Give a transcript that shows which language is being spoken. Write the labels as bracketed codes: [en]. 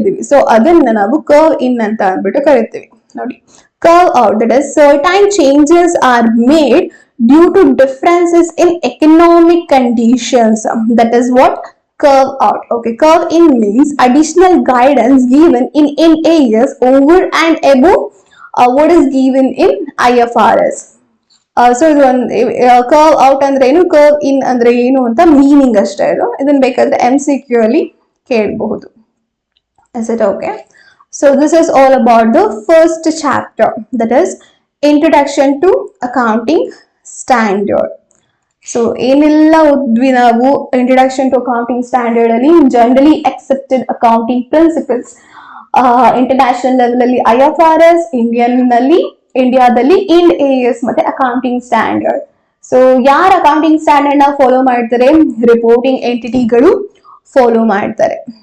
[kn] So ಅದನ್ನ ನಾವು curve ಇನ್ ಅಂತ ಅಂದ್ಬಿಟ್ಟು ಕರಿತೀವಿ. ನೋಡಿ, [en] Curve out that is certain changes are made due to differences in economic conditions. That is what curve out. Okay, curve in means additional guidance given in areas over and above what is given in IFRS. [kn] So ಇದು ಒಂದು curve out ಅಂದ್ರೆ ಏನು, curve ಇನ್ ಅಂದ್ರೆ ಏನು ಅಂತ meaning ಅಷ್ಟೇ. ಇದನ್ನ ಬೇಕಾದ್ರೆ MCQ ಅಲ್ಲಿ ಕೇಳಬಹುದು. [en] Is it okay? So this is all about the first chapter, that is Introduction to Accounting Standard. [kn] So ಏನೆಲ್ಲ ಓದ್ವಿ ನಾವು ಇಂಟ್ರೊಡಕ್ಷನ್ ಟು ಅಕೌಂಟಿಂಗ್ ಸ್ಟ್ಯಾಂಡರ್ಡ್ ಅಲ್ಲಿ? Generally accepted accounting principles, international level ಅಲ್ಲಿ IFRS, ಇಂಡಿಯಾದಲ್ಲಿ IND AS ಮತ್ತೆ accounting standard. So ಯಾರು accounting standard ನ follow ಮಾಡ್ತಾರೆ? Reporting ಎಂಟಿಟಿಗಳು follow ಮಾಡ್ತಾರೆ.